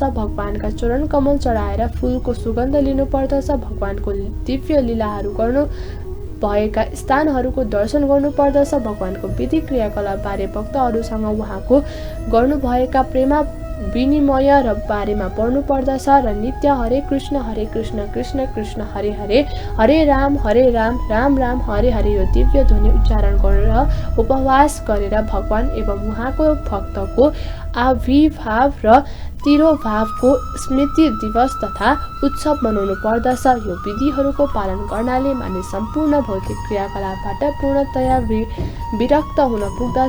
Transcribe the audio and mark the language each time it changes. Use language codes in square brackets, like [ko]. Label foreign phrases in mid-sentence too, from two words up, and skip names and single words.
[ne] भगवानका चरण कमल चढाएर फूलको सुगन्ध लिनुपर्दछ। भगवानको दिव्य लीलाहरू गर्नु भएका स्थानहरूको दर्शन गर्नुपर्दछ। भगवानको विधि क्रियाकलाप बारे भक्तहरूसँग उहाँको गर्नुभएका प्रेम विनिमय र बारेमा पढ्नुपर्दछ र नित्य [sa] हरे कृष्ण कृष्ण कृष्ण हरे हरे, हरे राम राम राम हरे हरे [ne] यो दिव्य ध्वनि उच्चारण गरेर उपवास गरेर भगवान एवं उहाँको भक्तको आविर्भाव र तिरोभावको स्मृति दिवस तथा उत्सव मनाउनु पर्दछ। यो विधिहरूको पालन गर्नाले मानिस सम्पूर्ण भौतिक क्रियाकलापबाट पूर्णतया विरक्त हुन पुग्दछ।